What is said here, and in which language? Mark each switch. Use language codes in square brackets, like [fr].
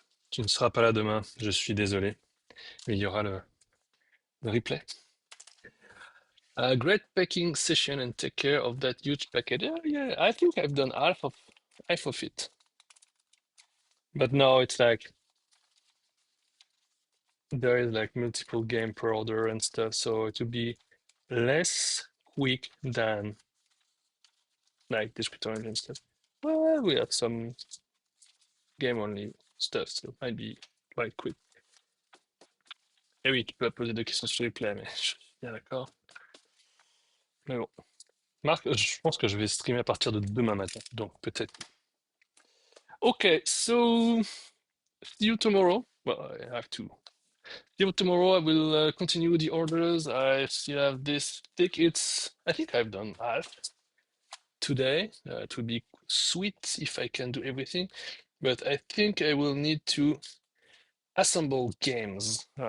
[fr] Tu ne seras pas là demain, je suis désolé. Mais il y aura le replay. [en] A great packing session and take care of that huge packet. Yeah, I think I've done half of it. But now it's like there is like multiple game per order and stuff, so it would be less quick than like descriptor and stuff. Well, we have some game only stuff, so might be quite quick. [fr] Et oui, tu peux poser des questions sur les replay, mais je suis bien d'accord. Mais bon. Marc, je pense que je vais streamer à partir de demain matin, donc peut-être. [en] Okay, so see you tomorrow. Well, I have to. See you tomorrow. I will continue the orders. I still have this tickets. I think I've done half today. It would be sweet if I can do everything, but I think I will need to assemble games.